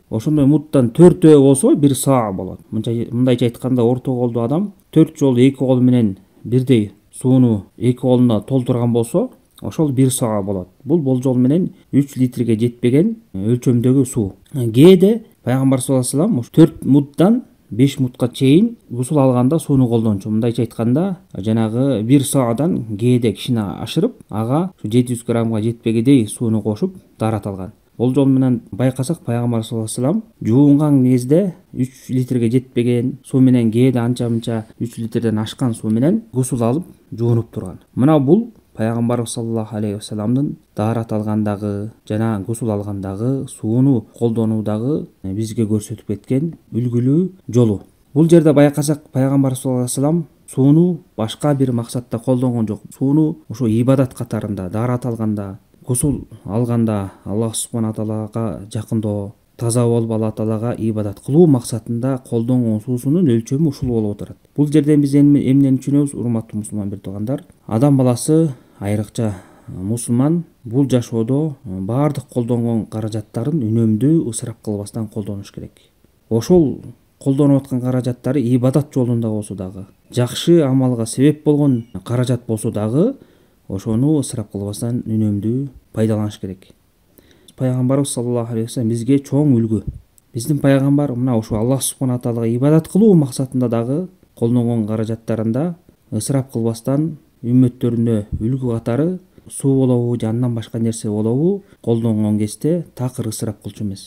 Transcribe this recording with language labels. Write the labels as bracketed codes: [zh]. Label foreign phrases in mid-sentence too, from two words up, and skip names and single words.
[ky] Ошондой муддан 4 болсо бир са болот. Мындайча айтканда орто колдуу адам 4 жолу эки кол менен бирдей сууну эки колуна толтурган болсо ошол бир са болот. Бул болжол менен 3 литрге жетпеген өлчөмдөгү суу. Кээде пайгамбар [ar] صلى الله عليه وسلم [ky] 4 муддан 5 мудка чейин гусул алганда сууну колдончу. Мындайча айтканда жанагы бир саадан кээде кичине ашырып, ага 700 граммга жетпегедей сууну кошуп даарат алган. Болжол менен байкасак пайгамбар [ar] صلى الله عليه وسلم [ky] жуунган кезде 3 литрге жетпеген суу менен кээде анча-мынча 3 литрден ашкан суу менен гусул алып жуунуп турган. Мына бул пайгамбар [ar] صلى الله عليه وسلم [ky] даарат алгандагы жана гусул алгандагы сууну колдонуудагы бизге көрсөтүп кеткен үлгүлүү жолу. Бул жерде байкасак пайгамбар [ar] صلى الله عليه وسلم [ky] сууну башка бир максатта колдонгон жок. Сууну ошо ибадат катарында, даарат алганда, гусул алганда Аллах [ar] سبحانه تعالى [ky] жакындоо, таза болуп Аллах таалага ибадат кылуу максатында колдонгон суусунун өлчөмү ушул болуп отурат. Бул жерде биз эмнени түшүнөбүз, урматтуу мусулман биртугандар? Адам баласы, айрыкча мусулман, бул жашоодо баардык колдонгон каражаттарын үнөмдүү, ысырап кылбастан колдонуш керек. Ошол колдонуп аткан каражаттары ибадат жолунда болсо дагы, жакшы амалга себеп болгон каражат болсо дагы, ошону ысырап кылбастан үнөмдүү пайдаланыш керек. Пайгамбарыбыз [ar] صلى الله عليه وسلم [ky] бизге чоң үлгү. Биздин пайгамбар мына ошо Аллах [ar] سبحانه تعالى [ky] ибадат кылуу максатында дагы колдонгон каражаттарында ысырап кылбастан үммөттөрүнө үлгү катары суу болобу же андан башка нерсе болобу колдонгон кезде такыр ысырап кылчу эмес.